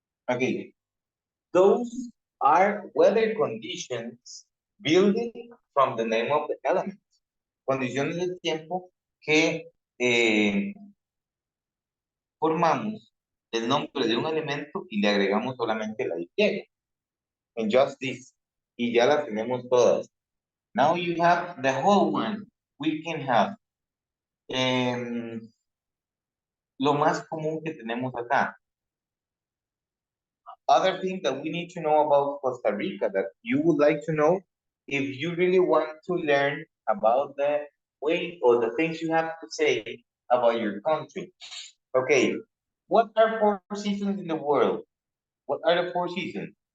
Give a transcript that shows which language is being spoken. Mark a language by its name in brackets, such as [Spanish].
[English] Okay, those are weather conditions building from the name of the element. [Spanish] Condiciones del tiempo que formamos el nombre de un elemento y le agregamos solamente la Y. [English] And just this. [Spanish] Y ya las tenemos todas. [English] Now you have the whole one. We can have [Spanish] lo más común que tenemos acá. [English] Other thing that we need to know about Costa Rica that you would like to know if you really want to learn about the way or the things you have to say about your country. Okay, what are 4 seasons in the world? What are the 4 seasons?